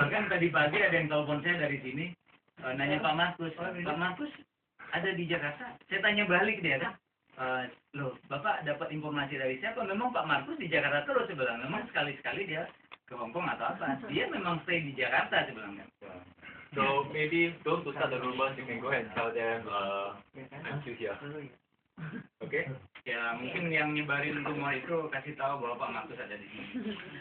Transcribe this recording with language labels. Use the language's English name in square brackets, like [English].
[Indonesian] Bahkan tadi pagi ada yang telepon saya dari sini, nanya Pak Markus ada di Jakarta. Saya tanya balik dia kan, loh Bapak dapat informasi dari siapa? Memang Pak Markus di Jakarta terus sebenarnya. Memang sekali-sekali dia ke Hong Kong atau apa? Dia memang stay di Jakarta sebenarnya. [English] So maybe those who start the rumors, you can go and tell them, I'm still here. Okay? [Indonesian] Ya mungkin yang nyebarin rumor itu kasih tahu bahwa Pak Markus ada di sini.